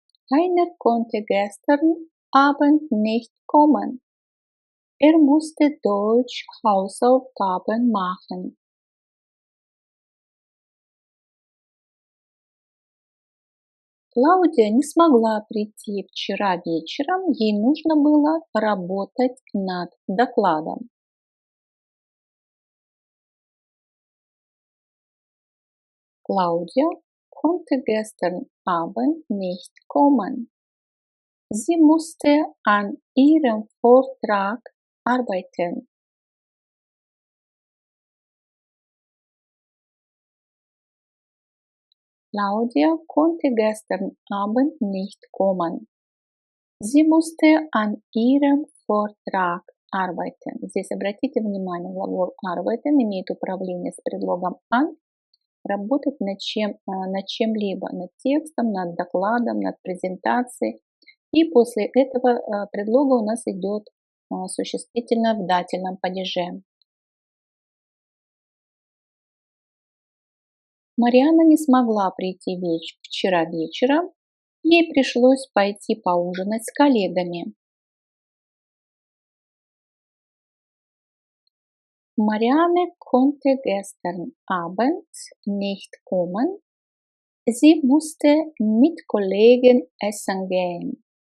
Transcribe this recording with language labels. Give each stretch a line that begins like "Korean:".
German: Einer konnte gestern Abend nicht kommen. Er musste Deutsch Hausaufgaben machen.
Russian: Клаудия не смогла прийти вчера вечером, ей нужно было работать над докладом.
German: Claudia konnte gestern Abend nicht kommen. Sie musste an ihrem Vortrag arbeiten. Claudia konnte gestern Abend nicht kommen. Sie musste an ihrem Vortrag arbeiten.
Russian: Здесь обратите внимание, глагол arbeiten имеет управление с предлогом an, работать над чем-либо, над текстом, над докладом, над презентацией. И после этого предлога у нас идет существительное в дательном падеже. Марианна не смогла прийти вчера вечером, ей пришлось пойти поужинать с коллегами.
German: Marianne konnte gestern Abend nicht kommen. Sie musste mit Kollegen essen gehen.